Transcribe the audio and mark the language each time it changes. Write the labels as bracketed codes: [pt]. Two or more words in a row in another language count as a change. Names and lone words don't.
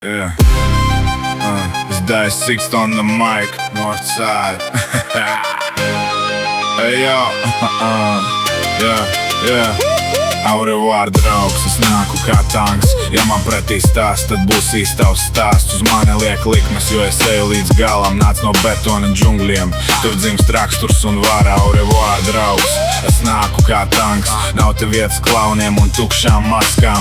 [en] Yeah. It's Dice Sixth on the mic, north side. Hey yo. Yeah. [fr] Au revoir, [lv] draugs, es nāku kā tanks. Ja man pretī stāsts, tad būs īstavs stāsts. Uz mani liek likmes, jo es eju līdz galam. Nāc no betona džungļiem, tur dzimst raksturs un vara. [fr] Au revoir, [lv] draugs, es nāku kā tanks. Nav te vietas klauniem un tukšām maskām.